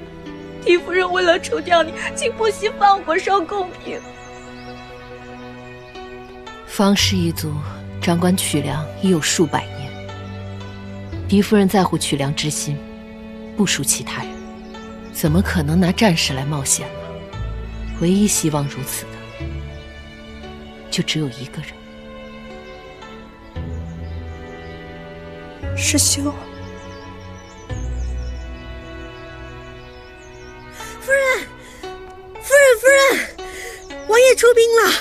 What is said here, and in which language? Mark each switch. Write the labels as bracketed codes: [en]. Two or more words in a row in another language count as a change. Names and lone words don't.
[zh] 狄夫人為了除掉你，竟不惜放火燒貢品。方氏一族掌管曲梁已有數百年，狄夫人在乎曲梁之心，不輸其他人，怎麼可能拿戰士來冒險呢？唯一希望如此的，就只有一個人。師兄。夫人，王爺出兵了。